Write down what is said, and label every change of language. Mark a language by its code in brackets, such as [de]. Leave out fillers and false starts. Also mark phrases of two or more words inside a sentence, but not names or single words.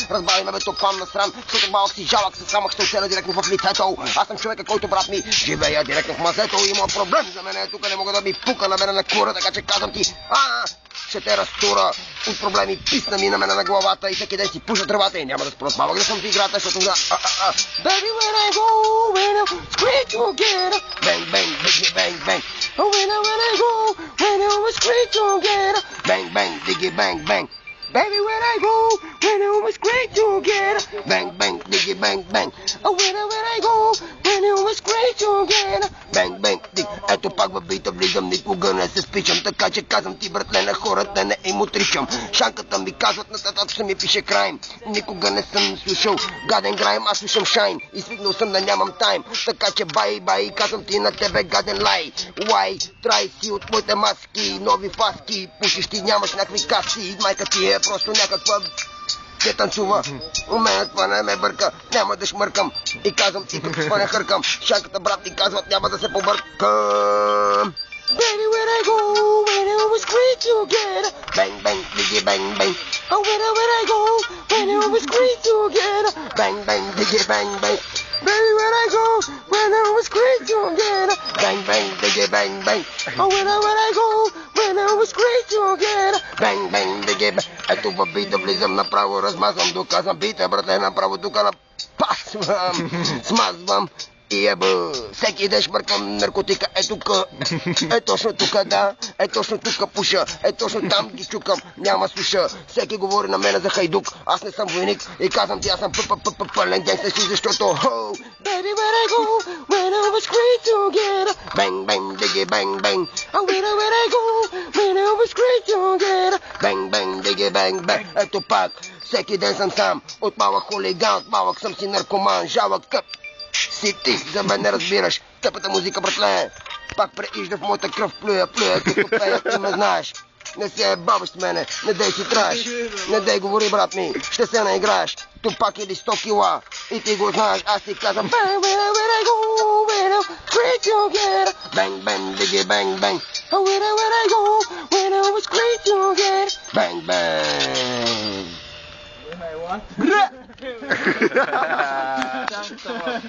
[bg] Разбавяй ме, бе, топам на срам, защото малък си жалък, с срамък ще оцеля директно в лицето. Аз съм човека, който, брат ми, живея директно в мазето. Има проблем за мен, тук не мога да ми пука на мене на кура, така че казвам ти, ще те разтура от проблеми, писна ми на мене на главата и всеки ден си пуша тръвата и няма да спра малък да съм ти играта, защото [en] Baby, when I go, when I scream together. Bang, bang, biggie, bang, bang. When I go, when I scream together. Bang, bang, biggie, bang, bang. Baby, when I go, when we scream together. Bang, bang, diggy, bang, bang. When I go, when we scream together. Bang, bang, dig. [bg] Ето пак във бита влизам, никога не се спичам. Така че казвам ти, братле, на хората не им отричам. Шанката ми казват, на татата ми пише крайм. Никога не съм слушал гаден грайм, аз слушам шайн. И свикнал съм да нямам тайм. Така че [en] bye, bye, [bg] казвам ти на тебе гаден лай. Why? Трай си от моите маски, нови фаски. Пушиш ти, нямаш някакви каси. Майка ти е просто някаква те танцува. У мен това не ме бърка, няма да шмъркам. И казвам ти какво не хъркам. Шанката, брат, ти казват, няма да се побъркам. [en] Baby, when I go, when we scream together. Bang, bang, biggie, bang, bang. When I go, when we scream together. Bang, bang, biggie, bang, bang. Baby, when I go, when we scream together. Bang, bang, biggie, bang, bang. When I go, when we scream together. Bang, bang, biggie, bang. [bg] Ето в бита влизам направо, размазвам, доказвам бита, братле, направо тук напасвам, смазвам. И еба, всеки ден шмъркам наркотика, е тук, е точно тук, да, е точно тук пуша, е точно там ги чукам, няма суша, всеки говори на мене за хайдук, аз не съм войник и казвам ти, аз съм пълен генгстър си, защото [en] Baby, when I go, when we scream together. Bang, bang, diggy, bang, bang. When I go, when we scream together. Bang, bang, diggy, bang, bang. [bg] Ето пак, всеки ден съм сам, от малък хулиган, от малък съм си наркоман, жалък къп. Си ти, за мен не разбираш. Тъпата музика, братле. Пак преижда в моята кръв, плюя, като пея, ти ме знаеш. Не се баваш с мене, не дей си траеш. Не дей говори, брат ми, ще се наиграеш. Тупак или 100 кила, и ти го знаеш, аз ти казвам. [en] Bang, when I go, when I scream together. Bang, bang, diggy, bang, bang. When I go, when we scream together. Bang, bang.